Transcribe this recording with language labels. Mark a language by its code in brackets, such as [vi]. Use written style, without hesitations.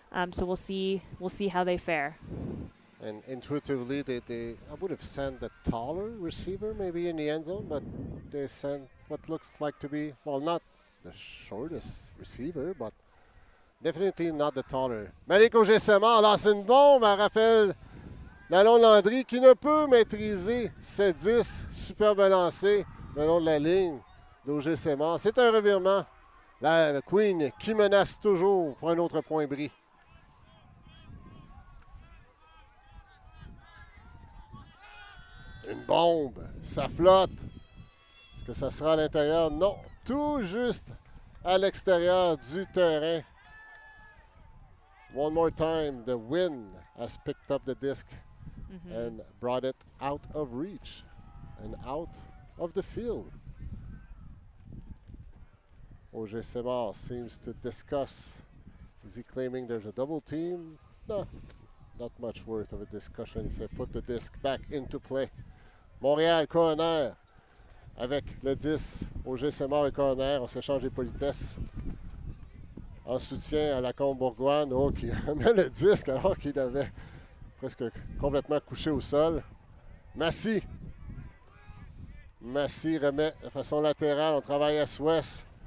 [en] So we'll see how they fare. And intuitively, I would have sent the taller receiver maybe in the end zone, but they sent what looks like to be, well, not the shortest receiver, but definitely not the taller. [fr] Malik Auger-Semard lance une bombe à Raphaël Lalonde-Landry qui ne peut maîtriser ce 10. Superbe lancé le long de la ligne d'Auger-Semard. C'est un revirement. La Queen qui menace toujours pour un autre point bris. Une bombe, ça flotte. Est-ce que ça sera à l'intérieur? Non, tout juste à l'extérieur du terrain. [en] One more time, the wind has picked up the disc and brought it out of reach and out of the field. Auger-Semard seems to discuss. Is he claiming there's a double team? No, not much worth of a discussion. He said put the disc back into play. [fr] Montréal, corner, avec le 10, Auger-Semard et corner. On s'échange les politesses en soutien à la Combe-Bourgoine, qui remet le disque alors qu'il avait presque complètement couché au sol. Massy remet de façon latérale. On travaille S-Ouest.